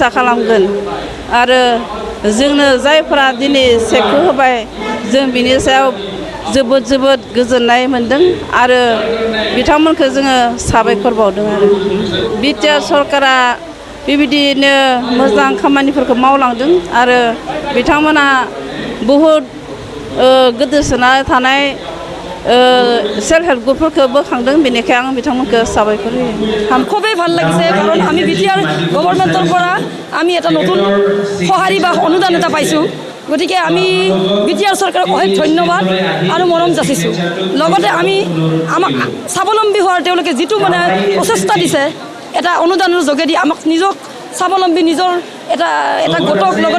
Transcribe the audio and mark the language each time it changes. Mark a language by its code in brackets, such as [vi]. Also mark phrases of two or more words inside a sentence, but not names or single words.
[brx] खालामगोन आरो जोंनो जायफोरा दिनै सेकखौ होबाय जों बिनि सायाव जोबोद गोजोननाय मोन्दों आरो बिथांमोनखौ जोङो साबायखर बावदों आरो बिटिआर सरकारा बेबायदिनो मोजां खामानिफोरखौ मावलांदों आरो बिथांमोना बहुद गोदोसोना थानाय सेल्फ हेल्प ग्रुपफोरखौ बोखांदों बेनिखायनो आं बिथांमोनखौ साबायखर होयो [as] খুবেই ভাল লাগিছে কাৰণ আমি বিটিআৰ গভৰ্ণমেণ্টৰ পৰা আমি এটা নতুন সঁহাৰি বা অনুদান এটা পাইছোঁ গতিকে আমি বিটিআৰ চৰকাৰক অশেষ ধন্যবাদ আৰু মৰম যাচিছোঁ লগতে আমি আমাক স্বাৱলম্বী হোৱাৰ তেওঁলোকে যিটো মানে প্ৰচেষ্টা দিছে এটা অনুদানৰ যোগেদি আমাক নিজক স্বাৱলম্বী নিজৰ এটা গোটক লগতে